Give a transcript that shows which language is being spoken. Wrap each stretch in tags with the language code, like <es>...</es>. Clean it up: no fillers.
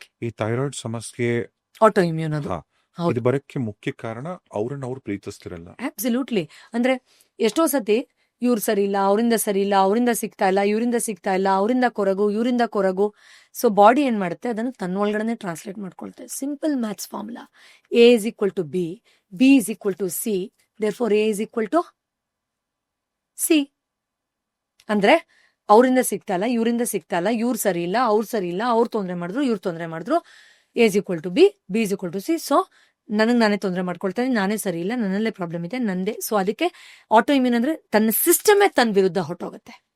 <kn>ಈ ಥೈರಾಯ್ಡ್ ಸಮಸ್ಯೆ auto immune ಅದು ಇದು ಬರಕ್ಕೆ ಮುಖ್ಯ ಕಾರಣ ಅವ್ರನ್ನ ಅವ್ರು ಪ್ರೀತಿಸ್ತಿರಲ್ಲ.</kn> <en>Absolutely.</en> <kn>ಅಂದ್ರೆ ಎಷ್ಟೋ ಸತಿ ಇವ್ರು ಸರಿ ಇಲ್ಲ, ಅವರಿಂದ ಸರಿ ಇಲ್ಲ, ಅವರಿಂದ ಸಿಗ್ತಾ ಇಲ್ಲ, ಇವರಿಂದ ಸಿಗ್ತಾ ಇಲ್ಲ, ಅವರಿಂದ ಕೊರಗು, ಇವರಿಂದ ಕೊರಗು. ಸೊ ಬಾಡಿ ಏನ್ ಮಾಡುತ್ತೆ, ಅದನ್ನು ತನ್ನೊಳಗಡೆ translate ಮಾಡ್ಕೊಳ್ತೇವೆ.</kn> <en>Simple maths formula, A is equal to B, B is equal to C, therefore A is equal to C.</en> <kn>ಅಂದ್ರೆ ಅವರಿಂದ ಸಿಗ್ತಾ ಇಲ್ಲ, ಇವರಿಂದ ಸಿಗ್ತಾ ಇಲ್ಲ, ಇವ್ರು ಸರಿ ಇಲ್ಲ, ಅವ್ರು ಸರಿ ಇಲ್ಲ, ಅವ್ರು ತೊಂದರೆ ಮಾಡಿದ್ರು, ಇವ್ರು ತೊಂದರೆ ಮಾಡಿದ್ರು,</kn> <en>A is equal to B, B is equal to C.</en> <kn>So ನನಗ್ ನಾನೇ ತೊಂದರೆ ಮಾಡ್ಕೊಳ್ತೇನೆ, ನಾನೇ ಸರಿ ಇಲ್ಲ, ನನ್ನಲ್ಲೇ ಪ್ರಾಬ್ಲಮ್ ಇದೆ, ನಂದೇ. ಸೊ ಅದಕ್ಕೆ ಆಟೋ ಇಮ್ಯೂನ್ ಅಂದ್ರೆ ತನ್ನ ಸಿಸ್ಟಮೇ ತನ್ನ ವಿರುದ್ಧ ಹೊಟ್ಟೋಗುತ್ತೆ.</kn>